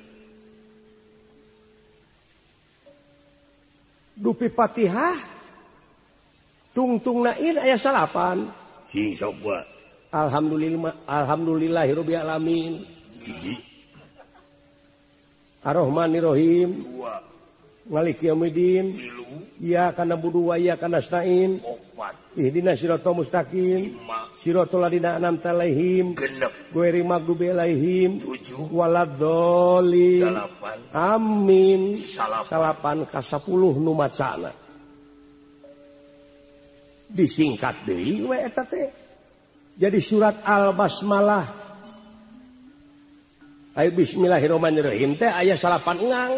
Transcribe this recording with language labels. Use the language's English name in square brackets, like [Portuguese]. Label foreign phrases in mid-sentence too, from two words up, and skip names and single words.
[Sundanese] dupi Fatihah tungtungna in aya salapan sing sok wa [Arabic] الحمد لله رب العالمين [Sundanese] hiji [Arabic] الرحمن الرحيم [Sundanese] 2 [Arabic] مالك يوم الدين [Sundanese] 3 [Arabic] إياك نعبد وإياك نستعين [Sundanese] 4 [Arabic] اهدنا الصراط المستقيم [Sundanese] 5 [Arabic] صراط الذين أنعمت عليهم [Sundanese] genep [Arabic] غير المغضوب عليهم [Sundanese] 7 [Arabic] waladdallin [Sundanese] 8 amin salapan ka 10 nu macana disingkat deui we eta teh jadi surat Al-Basmalah aya bismillahirrahmanirrahim teh aya salapan engang